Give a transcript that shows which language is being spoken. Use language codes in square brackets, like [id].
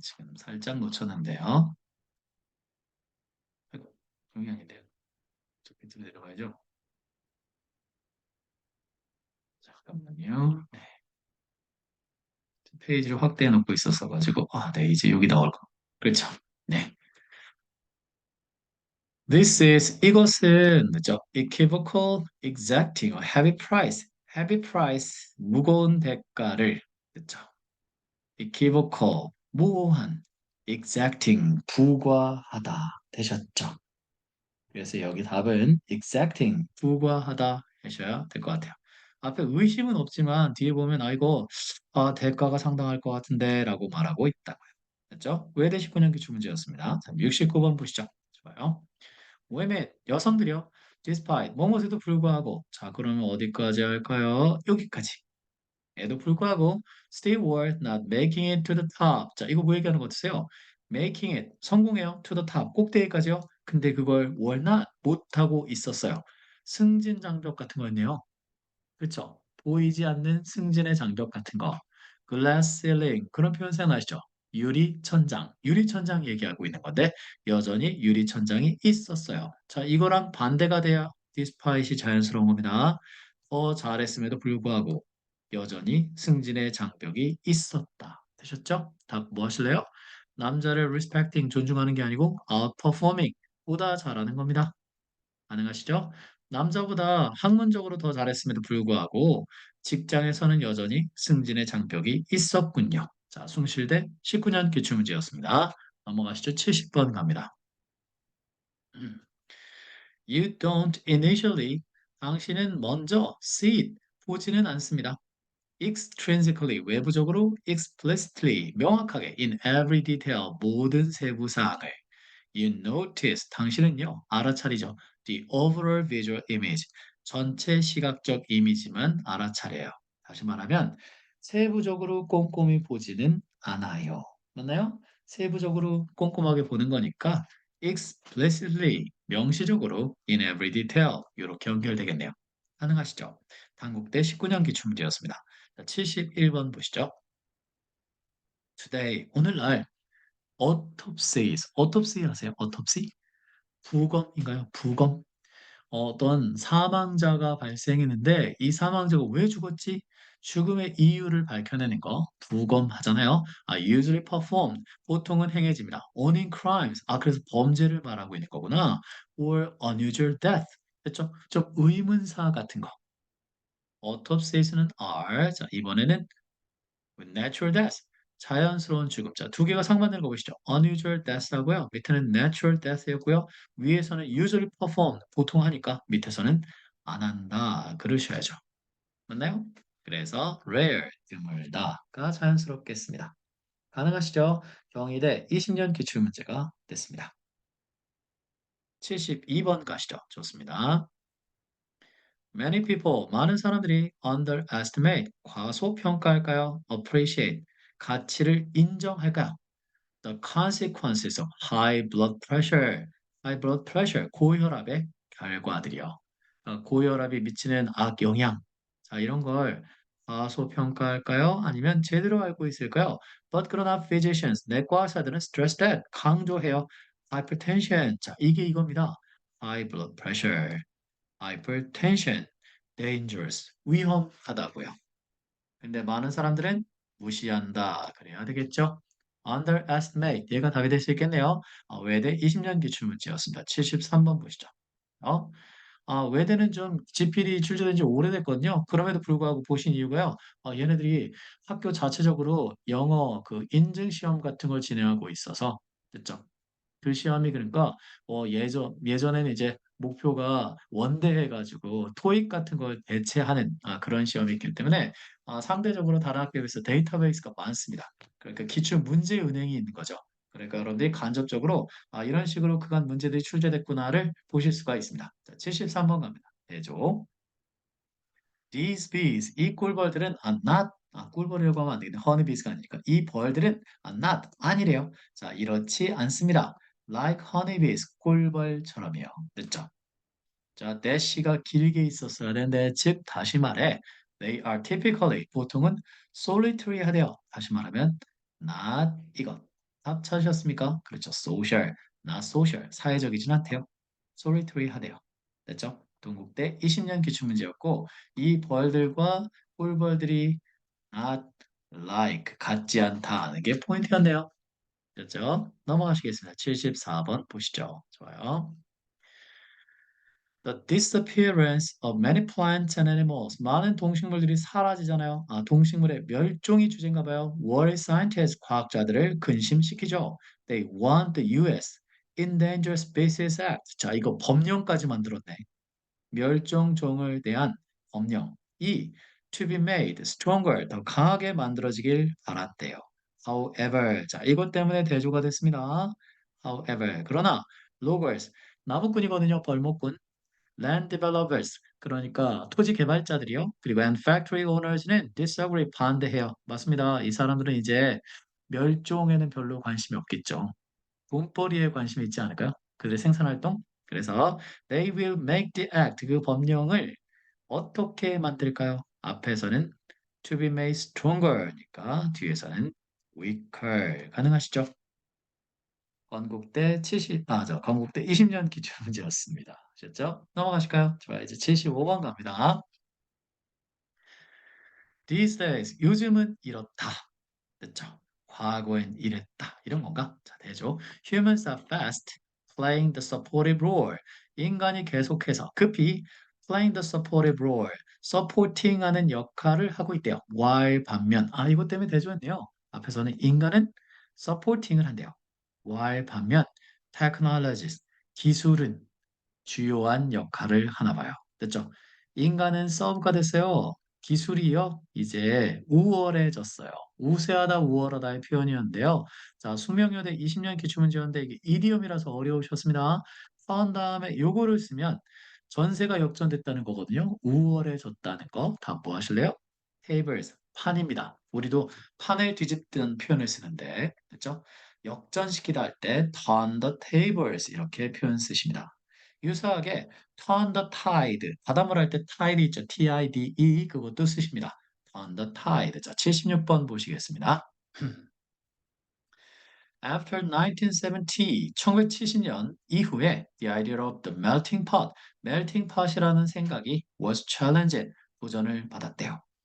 [ko] 지금 살짝 놓쳤는데요. 아이고, 여기 아닌데요. 저 밑으로 내려가야죠. 잠깐만요. 네, 페이지를 확대해 놓고 있었어 가지고 네, 이제 여기 나올 거. 그렇죠. 네. [en] This is [ko] 이것은 그죠? [en] Equivocal, exacting, or heavy price. heavy price [ko] 무거운 대가를 그죠? equivocal 무고한, exacting 부과하다 되셨죠? 그래서 여기 답은 exacting 부과하다 하셔야 될 것 같아요. 앞에 의심은 없지만 뒤에 보면 이거 대가가 상당할 것 같은데라고 말하고 있다고요. 됐죠? 외대 19년 기출문제였습니다. 69번 보시죠. 좋아요. women 여성들이요. [en] despite [ko] 뭐뭐에도 불구하고 자 그러면 어디까지 할까요? 여기까지. 에도 불구하고 [en] still were not making it to the top. [ko] 자, 이거 뭐 얘기하는 것 같으세요? [en] making it [ko] 성공해요. [en] to the top [ko] 꼭대기까지요. 근데 그걸 [en] were not [ko] 못하고 있었어요. 승진 장벽 같은 거였네요. 그렇죠? 보이지 않는 승진의 장벽 같은 거. glass ceiling 그런 표현 생각나시죠? 유리 천장, 유리 천장 얘기하고 있는 건데 여전히 유리 천장이 있었어요. 자, 이거랑 반대가 돼야 despite이 자연스러운 겁니다. 더 잘했음에도 불구하고 여전히 승진의 장벽이 있었다. 되셨죠? 답 뭐 하실래요? 남자를 [en] respecting [ko] 존중하는 게 아니고 [en] outperforming [ko] 보다 잘하는 겁니다. 가능하시죠? 남자보다 학문적으로 더 잘했음에도 불구하고 직장에서는 여전히 승진의 장벽이 있었군요. 자, 숭실대 19년 기출문제였습니다. 넘어가시죠. 70번 갑니다. [en] You don't initially, [ko] 당신은 먼저 [en] see it, [ko] 보지는 않습니다. extrinsically 외부적으로, explicitly 명확하게, [en] in every detail [ko] 모든 세부 사항을. [en] You notice [ko] 당신은요 알아차리죠. [en] The overall visual image [ko] 전체 시각적 이미지만 알아차려요. 다시 말하면 세부적으로 꼼꼼히 보지는 않아요. 맞나요? 세부적으로 꼼꼼하게 보는 거니까 explicitly 명시적으로 in every detail 이렇게 연결되겠네요. 가능하시죠? 단국대 19년 기출문제였습니다. 자, 71번 보시죠. Today 오늘날 autopsies autopsy 아세요? autopsy? 부검인가요? 부검? 어떤 사망자가 발생했는데 이 사망자가 왜 죽었지? 죽음의 이유를 밝혀내는 거 부검하잖아요. [en] usually performed [ko] 보통은 행해집니다. [en] only crimes [ko] 그래서 범죄를 말하고 있는 거구나. [en] or unusual death [ko] 됐죠? 좀 의문사 같은 거. autopsies는 are 자 이번에는 [en] natural death [ko] 자연스러운 죽음. 자, 두 개가 상반되는 거 보시죠. unusual death하고요. 밑에는 natural death였고요. 위에서는 [en] usually performed [ko] 보통 하니까 밑에서는 안 한다. 그러셔야죠. 맞나요? 그래서 rare 드물다가 자연스럽겠습니다. 가능하시죠? 경희대 20년 기출문제가 됐습니다. 72번 가시죠. 좋습니다. [en] Many people, [ko] 많은 사람들이 underestimate, 과소평가할까요? appreciate, 가치를 인정할까요? [en] The consequences of high blood pressure, [ko] high blood pressure, 고혈압의 결과들이요. 고혈압이 미치는 악영향. 자, 이런 걸 과소평가할까요? 아니면 제대로 알고 있을까요? But 그러나 physicians, 내과 의사들은 [en] stress that, [ko] 강조해요. Hypertension. 자, 이게 이겁니다. [en] High blood pressure, hypertension, dangerous, [ko] 위험하다고요. 근데 많은 사람들은 무시한다. 그래야 되겠죠? underestimate. 얘가 답이 될 수 있겠네요. 외대 20년 기출문제였습니다. 73번 보시죠. 어? 외대는 좀 지필이 출제된 지 오래됐거든요. 그럼에도 불구하고 보신 이유가요. 얘네들이 학교 자체적으로 영어 그 인증 시험 같은 걸 진행하고 있어서 됐죠? 그 시험이 그러니까 예전에는 이제 목표가 원대해 가지고 토익 같은 걸 대체하는 그런 시험이 있기 때문에 상대적으로 다른 학교에 비해서 데이터베이스가 많습니다. 그러니까 기출 문제 은행이 있는 거죠. 그러니까 여러분들이 간접적으로 이런 식으로 그간 문제들이 출제됐구나를 보실 수가 있습니다. 자, 73번 갑니다. 대조. [en] These bees, [ko] 이 꿀벌들은 not, 꿀벌이라고 하면 안 되겠네. honeybees가 아니니까. 이 벌들은 not, 아니래요. 자, 이렇지 않습니다. [en] Like honeybees, [ko] 꿀벌처럼이요. 됐죠? 자, that시가 길게 있었어야 되는데, 즉, 다시 말해, [en] they are typically, [ko] 보통은 solitary 하대요. 다시 말하면, not 이것. 답 찾으셨습니까? 그렇죠. social, not social. 사회적이진 않대요. solitary 하대요. 됐죠? 동국대 20년 기출문제였고, 이 벌들과 꿀벌들이 [en] not like, [ko] 같지 않다는 게 포인트였네요. 됐죠? 넘어가시겠습니다. 74번 보시죠. 좋아요. [en] The disappearance of many plants and animals. [ko] 많은 동식물들이 사라지잖아요. 동식물의 멸종이 주제인가 봐요. [en] World scientists, [ko] 과학자들을 근심시키죠. [en] They want the US Endangered Species Act. [ko] 자, 이거 법령까지 만들었네. 멸종종을 대한 법령. [en] to be made stronger, [ko] 더 강하게 만들어지길 바랐대요. However, 자, 이것 때문에 대조가 됐습니다. However, 그러나 loggers, 나무꾼이거든요. 벌목꾼. land developers, 그러니까 토지 개발자들이요. 그리고 [en] and factory owners [ko] 는 disagree, 반대해요. 맞습니다. 이 사람들은 이제 멸종에는 별로 관심이 없겠죠. 돈벌이에 관심이 있지 않을까요? 그들의 생산활동? [en] 그래서 they will make the act, [ko] 그 법령을 어떻게 만들까요? 앞에서는 [en] to be made stronger [ko] 니까 뒤에서는 weaker. 가능하시죠? 건국대 20년 기출문제였습니다. 아셨죠? 넘어가실까요? 좋아요. 이제 75번 갑니다. [en] These days, [ko] 요즘은 이렇다. 됐죠? 과거엔 이랬다. 이런 건가? 자, 되죠. [en] Humans are fast playing the supportive role. [ko] 인간이 계속해서 급히 [en] playing the supportive role, [ko] supporting 하는 역할을 하고 있대요. while 반면, 이것 때문에 대조했네요. 앞에서는 인간은 supporting을 한대요. while 반면 technologies, 기술은 주요한 역할을 하나 봐요. 됐죠? 인간은 서브가 됐어요. 기술이요, 이제 우월해졌어요. 우세하다, 우월하다의 표현이었는데요. 자, 수명여대 20년 기출문제였는데 이게 이디엄이라서 어려우셨습니다. 한 다음에 요거를 쓰면 전세가 역전됐다는 거거든요. 우월해졌다는 거. 다음 뭐 하실래요? tables, 판입니다. 우리도 판을 뒤집든 표현을 쓰는데, 그렇죠? 역전시키다 할 때 [en] turn the tables [ko] 이렇게 표현 쓰십니다. 유사하게 [en] turn the tide, [ko] 바닷물 할 때 tide 있죠. T-I-D-E 그것도 쓰십니다. [en] turn the tide. [ko] 자, 76번 보시겠습니다. [en] After 1970, [ko] 1970년 이후에 [en] the idea of the melting pot [ko] 이라는 생각이 [en] was challenged, [ko] 도전을 받았대요.